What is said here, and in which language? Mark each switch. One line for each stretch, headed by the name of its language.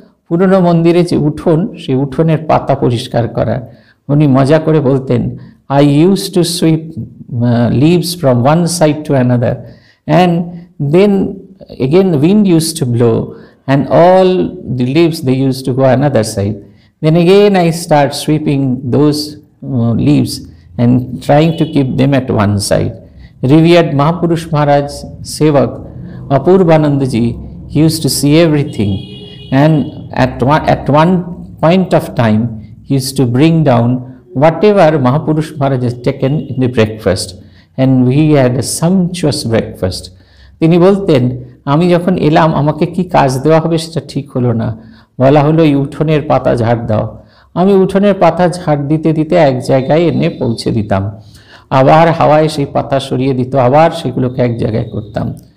Bangla: পুরনো মন্দিরে যে উঠোন, সেই উঠোনের পাতা পরিষ্কার করা। উনি মজা করে বলতেন,
English: I use to sweep leaves from one side to another and then again wind used to blow and all the leaves they used to go another side. Then again I start sweeping those leaves and trying to keep them at one side. Revered Mahapurush Maharaj Sevak Apurvanandaji, he used to see everything, and at one point of time he used to bring down whatever Mahapurush Maharaj has taken in the breakfast, and we had a sumptuous breakfast.
Bangla: তিনি বলতেন, আমি যখন এলাম আমাকে কি কাজ দেওয়া হবে সেটা ঠিক হলো না। বলা হলো এই উঠোনের পাতা ঝাড় দাও। আমি উঠোনের পাতা ঝাড় দিতে দিতে এক জায়গায় এনে পৌঁছে দিতাম, আবার হাওয়ায় সেই পাতা সরিয়ে দিত, আবার সেগুলোকে এক জায়গায় করতাম।